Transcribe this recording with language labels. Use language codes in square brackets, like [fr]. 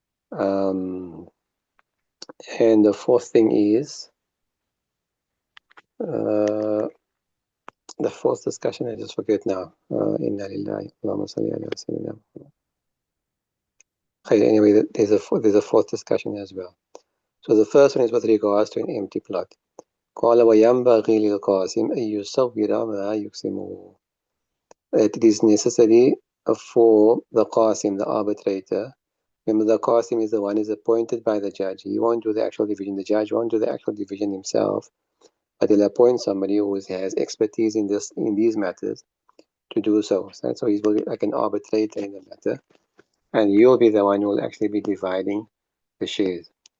[en] And the fourth thing is, the fourth discussion, I just forget now. [ar] Inna lillahi, Allahumma salli ala sayyidina Muhammad. [en] Anyway, there's a fourth discussion as well. So the first one is with regards to an empty plot. [ar] قال وينبغي للقاسم أن يصور ما يقسمه. [en] It is necessary for the Qasim, the arbitrator. Remember, the Qasim is the one who is appointed by the judge. He won't do the actual division. The judge won't do the actual division himself, but he'll appoint somebody who has expertise in these matters to do so. So he's like an arbitrator in the matter, and you'll be the one who will actually be dividing the shares.